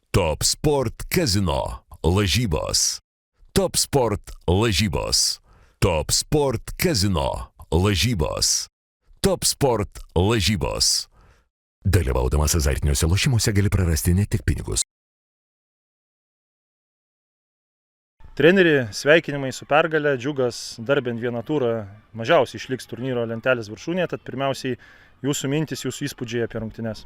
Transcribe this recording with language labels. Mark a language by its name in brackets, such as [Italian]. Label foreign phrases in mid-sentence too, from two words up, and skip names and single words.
[Lithuanian] Top Sport Casino lažybos. Top Sport lažybos. Top Sport Casino lažybos. Top Sport lažybos. Dalyvaudamas azartiniuose lošimuose gali prarasti ne tik pinigus. Treneri, sveikinimai su pergale, Džiugas dar bent vieną turą mažiausiai išliks turnyro lentelės viršūnėje, tad pirmiausiai jūsų mintis, jūsų įspūdžiai apie rungtynes.